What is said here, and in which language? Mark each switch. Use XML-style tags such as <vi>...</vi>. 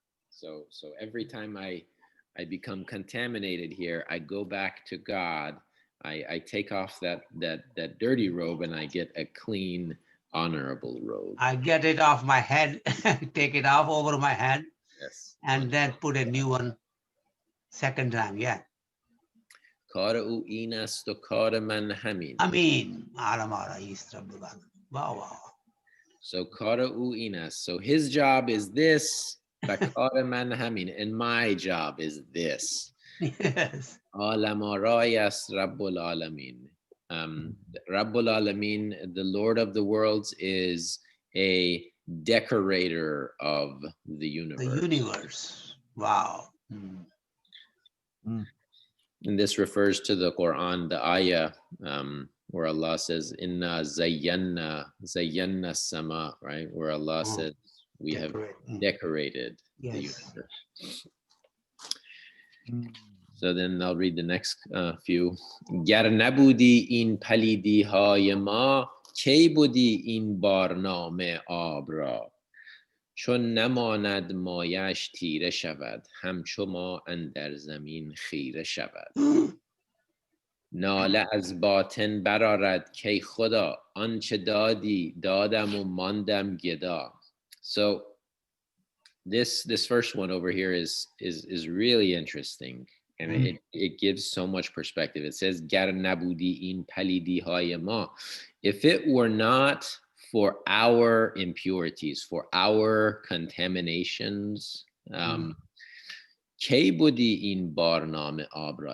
<en>So every time I become contaminated here, I go back to God. I take off that dirty robe and I get a clean, honorable robe. I get it off my head, take it off over my head, Yes. and then put a new one second time. Yeah.</en> <fa>کار او این است و کار من همین.</fa> <en>Amin. Alamara Istrabdugan. Wow, wow.</en> <fa>So کار او این است.</fa> <en>So his job is this.</en> <fa>و کار من همین.</fa> <en>And my job is this. Yes.</en> <fa>عالم آرای است رب العالمین.</fa> <en>Rabbul Alamin, the Lord of the worlds, is a decorator of the universe. The universe. Wow. And this refers to the Quran, the ayah, where Allah says,</en> <ar>Inna zayyanna sama,</ar> <en>right? Where Allah says, we have decorated the universe. So then I'll read the next few.</en> <fa>گر نبودی این پلیدی های ما کی بودی این بارنامه آب را چون نماند مایش تیره شود همچو ما اندر زمین خیره شود ناله از باطن برآرد کی خدا آنچه دادی دادم و ماندم گدا.</fa> <en>So this first one over here is really interesting. And it gives so much perspective. It says,</en> <fa>Gar nabudi in palidi hayama.</fa> <en>If it were not for our impurities, for our contaminations,</en> <fa>ke budi in barname abra.</fa>